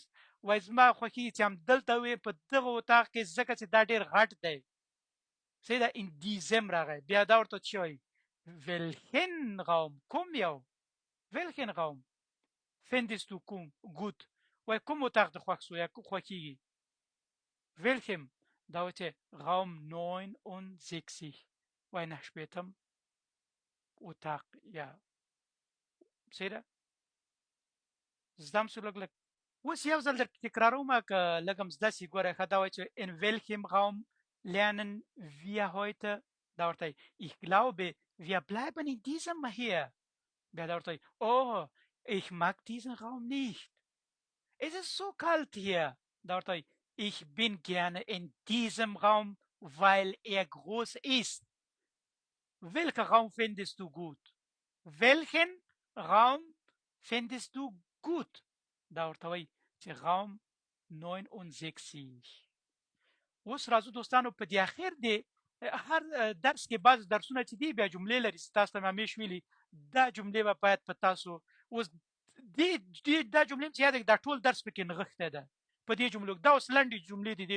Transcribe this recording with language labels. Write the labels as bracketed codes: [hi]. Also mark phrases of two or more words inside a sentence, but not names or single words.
[ps] وای زما خوښېږي چې همدلته وي په دغه اتاق کې ځکه چې دا ډېر غټ دی صحیح ده [de] in diesem [ps] راغی بیا دا ورته چې وایي [de] welchen Raum [ps] کوم یو [de] welchen Raum findest du gut [ps] وای کوم اتاق د خوښ سو یا خوښېږي welchem دا ورته Raum 69 وای نه شپېتم اتاق یا صحیح ده زده م سو لږ لږ اوس یو ځل در تکراروم که لږ هم زده سي ګوره ښه دا وایي چې [de] in welchem Raum lernen wir heute [ps] دا ورته [de] ich glaube wir bleiben in diesem hier [ps] بیا دا ورته [de] oh ich mag diesen Raum nicht es ist so kalt hier da ورته ich bin gerne in diesem Raum weil er groß ist welcher Raum findest du gut welchen Raum findest du gut [ps] دا ورته وایي چې [de] Raum 69. [ps] اوس راځو دوستانو په دې اخر دی هر درس کې بعض درسونه چې دی بیا جملې لري تاسو ته مې ویلي دا جملې به باید په تاسو اوس دې دا جملې چې یاد دا ټول درس پکې نغښته ده په دې جملو دا اوس لنډې جملې دي